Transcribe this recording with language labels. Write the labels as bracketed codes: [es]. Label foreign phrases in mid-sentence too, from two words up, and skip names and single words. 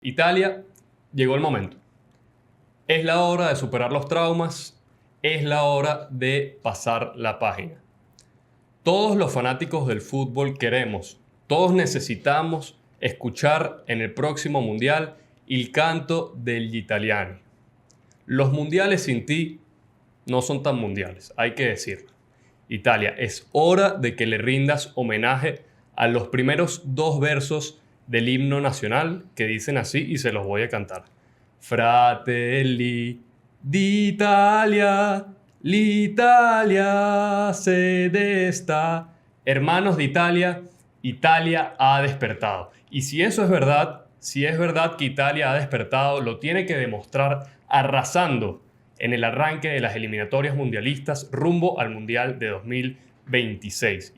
[es] Italia, llegó el momento. Es la hora de superar los traumas, es la hora de pasar la página. Todos los fanáticos del fútbol queremos, todos necesitamos escuchar en el próximo mundial [it] il canto degli italiani. [es] Los mundiales sin ti no son tan mundiales, hay que decirlo. Italia, es hora de que le rindas homenaje a los primeros dos versos del himno nacional que dicen así y se los voy a cantar. [it] Fratelli d'Italia, l'Italia se desta. [es] Hermanos de Italia, Italia ha despertado. Y si eso es verdad, si es verdad que Italia ha despertado, lo tiene que demostrar arrasando en el arranque de las eliminatorias mundialistas rumbo al Mundial de 2026.